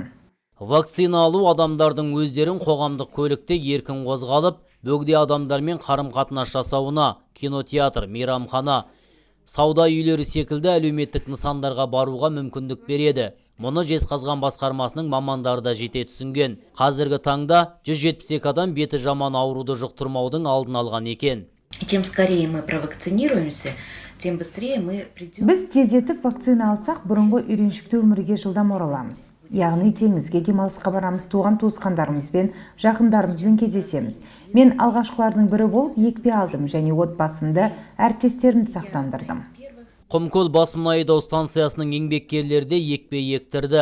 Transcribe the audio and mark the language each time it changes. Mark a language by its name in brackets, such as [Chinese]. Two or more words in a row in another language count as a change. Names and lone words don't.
[Kazakh] Вакцина алу адамдардың өздерін қоғамдық көлікте еркін қозғалып, бөгде адамдармен қарым-қатынас жасауына, кинотеатр, мейрамхана, сауда үйлері секілді әлеуметтік нысандарға баруға мүмкіндік береді. Мұны Жезқазған басқармасының мамандары да жете түсінген. Қазіргі таңда 172 адам беті жаман ауруды жұқтырмаудың алдын алған екен. [Russian] Чем скорее мы провакцинируемся, тем быстрее мы придем. [Kazakh] Біз тездетіп вакцина алсақ, бұрынғы үйреншікті өмірге жылдам ораламыз. Яғни теңізге демалысқа барамыз, туған туысқандарымызбен, жақындарымызбен кездесеміз. Мен алғашқылардың бірі болып екпе алдым және отбасымды, әріптестерімді сақтандырдым. Құмкөл бас мұнайдау станциясының еңбеккерлері де екпе ектірді.